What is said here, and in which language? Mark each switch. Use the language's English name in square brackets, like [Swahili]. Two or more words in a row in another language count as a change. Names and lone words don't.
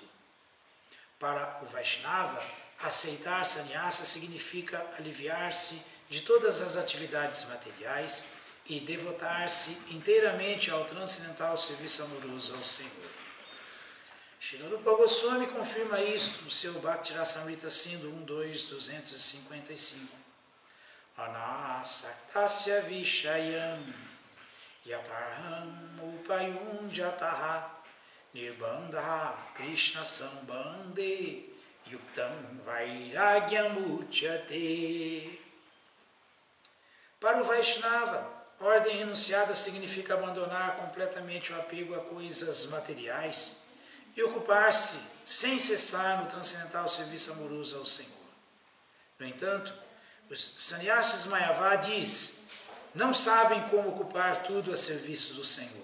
[Portuguese] Para o Vaishnava, aceitar sannyasa significa aliviar-se de todas as atividades materiais e devotar-se inteiramente ao transcendental serviço amoroso ao Senhor. Srila Rupa Goswami confirma isto no seu Bhakti Rasamrita Sindhu 1.2.255. [Sanskrit] Anasaktasya Vishayam Yatarham Upayum Jataha Nirbandha Krishna Sambande Yuktam Vairagyam Uchyate. [Portuguese] Para o Vaishnava, ordem renunciada significa abandonar completamente o apego a coisas materiais e ocupar-se sem cessar no transcendental serviço amoroso ao Senhor. No entanto, os sannyasis Mayavadis não sabem como ocupar tudo a serviço do Senhor.